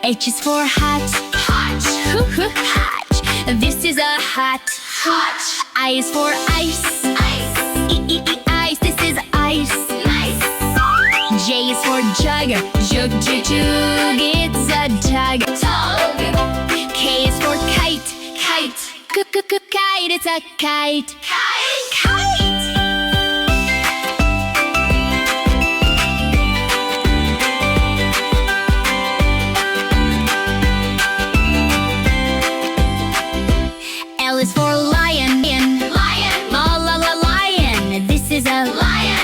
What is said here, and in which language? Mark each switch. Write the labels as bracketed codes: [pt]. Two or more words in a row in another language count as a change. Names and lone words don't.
[en] H is for hat. Hat. Hat. This is a hat. Hat. I is for ice. Ice. Ice. This is ice. Nice. J is for jug. Jug. Jug. It's a jug. Tug. K is for kite. Kite. Kite. It's a kite. Kite. Kite. L is for lion. Lion. Lion. This is a lion.